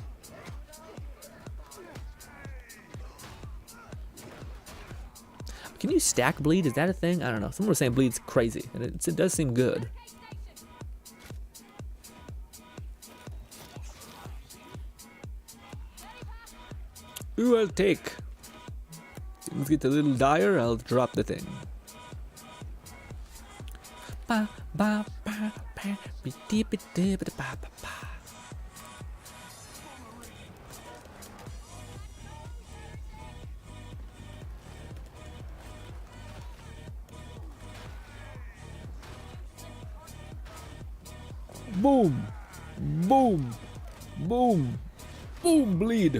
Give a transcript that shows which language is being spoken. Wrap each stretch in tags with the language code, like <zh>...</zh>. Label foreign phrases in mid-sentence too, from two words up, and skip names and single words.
<en>Can you stack bleed? Is that a thing? I don't know. Someone was saying bleed's crazy, and it does seem good. Ooh, I'll take. Things get a little dire, I'll drop the thing. Ba, ba, ba, ba, be, dee, be, dee, ba, ba, ba, ba. Boom, boom, boom, boom, bleed.</en>